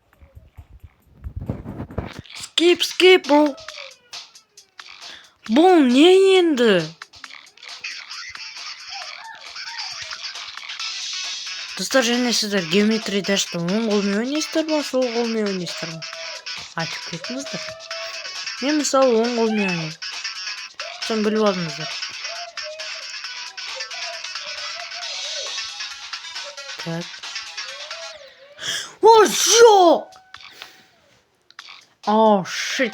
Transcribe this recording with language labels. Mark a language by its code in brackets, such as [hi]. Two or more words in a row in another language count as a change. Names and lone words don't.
[en] Skip, bro. [kk] Бұл не енді? Достар, және сіздер геометрия дәшті оң қолмен ойнайсыздар ма, сол қолмен ойнайсыздар ма? Айтып кетіңіздер. Мен мысалы оң қолмен ойнаймын. Сен біліп алдыңыздар. Так. О, жоқ! [en] Oh, shit.